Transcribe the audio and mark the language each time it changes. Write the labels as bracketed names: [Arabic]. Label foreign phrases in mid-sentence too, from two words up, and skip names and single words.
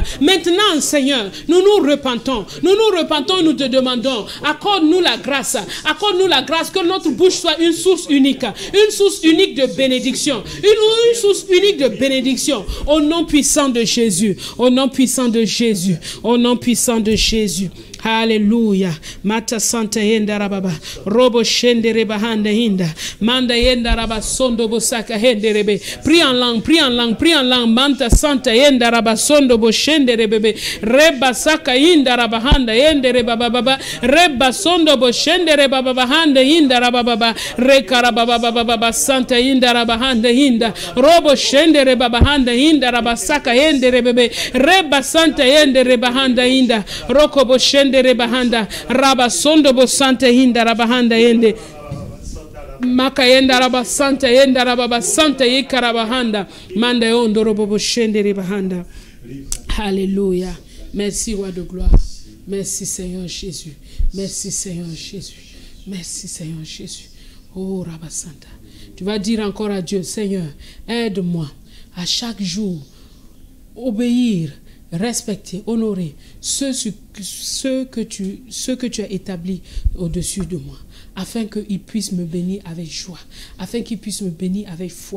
[French] Maintenant, Seigneur, nous nous repentons. Nous te demandons, accorde-nous la grâce. Accorde-nous la grâce que notre bouche soit une source unique de bénédiction. Une source unique de bénédiction. Au nom puissant de Jésus. Au nom puissant de Jésus. Au nom puissant de Jésus. Alléluia. Mata Santa Yenda Rababa. Robo Shendere Bahanda Hinda. Manda Yenda Rabba Sondo Bosaka Henderebe. Prie en langue. Manta Santa Yenda Rabba Sondo Boshendere Bebe. Reba Saka Hinda Rabahanda Yendere Baba. Reba Sondo Boshendere Baba Handa Hinda Rababa. Rekarababa Santa Hinda Rabahanda Hinda. Robo Shendere Babahanda Hinda Rabasaka Yendere Bebe. Reba Santa Yendere Bahanda Hinda. Roko Boshendere Bahanda Raba Sondo Bosante Hinda Rabahanda Yende Makayenda Raba Santa Yenda Rababa Santa Yikarabahanda Manda Yondo Robo Boshendere Bahanda. Alléluia. Merci, roi de gloire. Merci, Seigneur Jésus. Merci, Seigneur Jésus. Merci, Seigneur Jésus. Oh, Rabba Santa. Tu vas dire encore à Dieu, Seigneur, aide-moi à chaque jour obéir, respecter, honorer ce que tu as établi au-dessus de moi, afin qu'il puisse me bénir avec joie, afin qu'il puisse me bénir avec foi.